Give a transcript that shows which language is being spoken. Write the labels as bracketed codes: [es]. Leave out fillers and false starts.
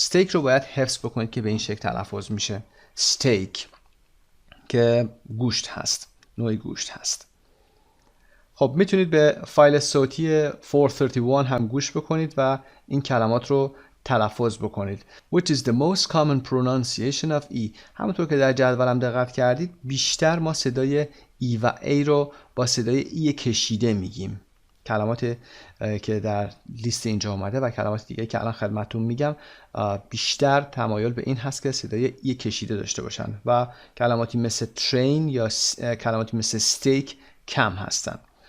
[fa] استیک رو باید حفظ بکنید که به این شکل تلفظ میشه استیک که گوشت هست، نوعی گوشت هست. خب میتونید به فایل صوتی 431 هم گوش بکنید و این کلمات رو تلفظ بکنید. [en] Which is the most common pronunciation of E. [fa] همونطور که در جدولم دقت کردید بیشتر ما صدای E و A رو با صدای E کشیده میگیم. کلمات که در لیست اینجا اومده و کلمات دیگه که الان خدمتتون میگم بیشتر تمایل به این هست که صدای ای کشیده داشته باشن و کلماتی مثل ترین یا کلماتی مثل استیک کم هستن.